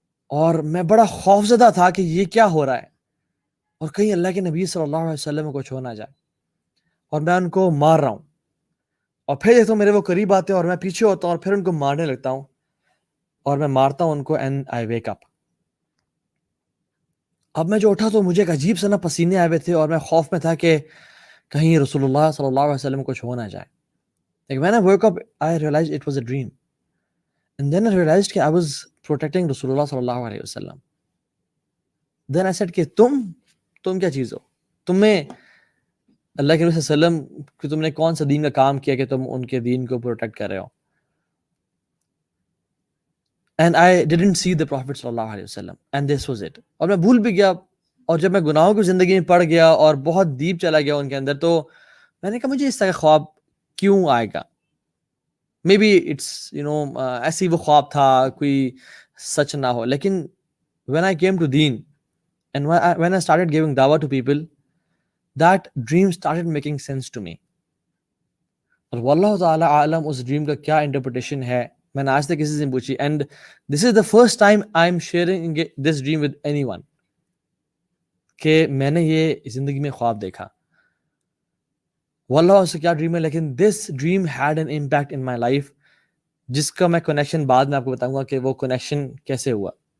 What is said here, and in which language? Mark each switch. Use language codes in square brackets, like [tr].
[ur] اور میں بڑا خوفزدہ تھا کہ یہ کیا ہو رہا ہے، اور کہیں اللہ کے نبی صلی اللہ علیہ وسلم کو کچھ ہو نہ جائے، اور میں ان کو مار رہا ہوں، اور پھر دیکھتا ہوں میرے وہ قریب آتے ہیں اور میں پیچھے ہوتا ہوں اور پھر ان کو مارنے لگتا ہوں، اور میں مارتا ہوں ان کو. [en] And I wake up. [ur] اب میں جو اٹھا تو مجھے ایک عجیب سا نا پسینے آئے ہوئے تھے، اور میں خوف میں تھا کہ کہیں رسول اللہ صلی اللہ علیہ وسلم کو کچھ ہو نہ جائے. [en] Like when I woke up, I realized it was a dream. And then I realized کہ I was protecting رسول اللہ صلی اللہ علیہ وسلم. Then I said [ur] کہ تم کیا چیز ہو؟ تمہیں اللہ کے نبی صلی اللہ علیہ وسلم کہ تم نے کون سا دین کا کام کیا کہ تم ان کے دین کو پروٹیکٹ کر رہے ہو؟ [en] And I didn't see the Prophet [ur] صلی اللہ علیہ وسلم. [en] And this was it. [ur] اور میں بھول بھی گیا، اور جب میں گناہوں کی زندگی میں پڑ گیا اور بہت ڈیپ چلا گیا ان کے اندر، تو میں نے کہا مجھے اس طرح خواب کیوں آئے گا؟ [en] maybe it's [ur] ایسی وہ خواب تھا کوئی سچ نہ ہو. [en] لیکن when I came to Deen and when I started giving dawah to people, that dream started making sense to me. [ur] اور واللہ تعالی عالم اس ڈریم کا کیا انٹرپریٹیشن ہے میں نے آج تک کسی سے پوچھی. [en] and this is the first time I am sharing this dream with anyone [ur] کہ میں نے یہ زندگی میں خواب دیکھا. واللہ اس سے کیا ڈریم ہے, لیکن [en] this dream had an impact in my life, [ur] جس کا میں کنیکشن بعد میں آپ کو بتاؤں گا کہ وہ کنیکشن کیسے ہوا.